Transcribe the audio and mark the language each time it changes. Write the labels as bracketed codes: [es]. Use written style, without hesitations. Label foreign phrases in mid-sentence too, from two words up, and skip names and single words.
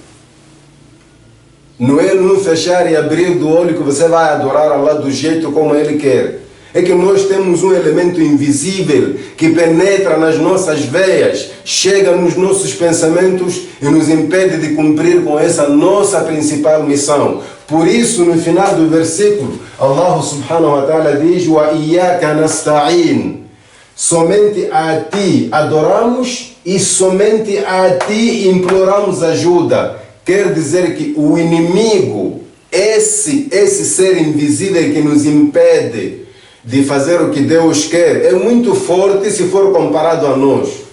[pt] Não é num fechar e abrir do olho que você vai adorar Allah do jeito como Ele quer. É que nós temos um elemento invisível que penetra nas nossas veias, chega nos nossos pensamentos e nos impede de cumprir com essa nossa principal missão. Por isso, no final do versículo, [ar] الله سبحانه وتعالى diz: "وإياك نستعين." [pt] Somente a ti adoramos e somente a ti imploramos ajuda. Quer dizer que o inimigo, esse ser invisível que nos impede de fazer o que Deus quer, é muito forte se for comparado a nós.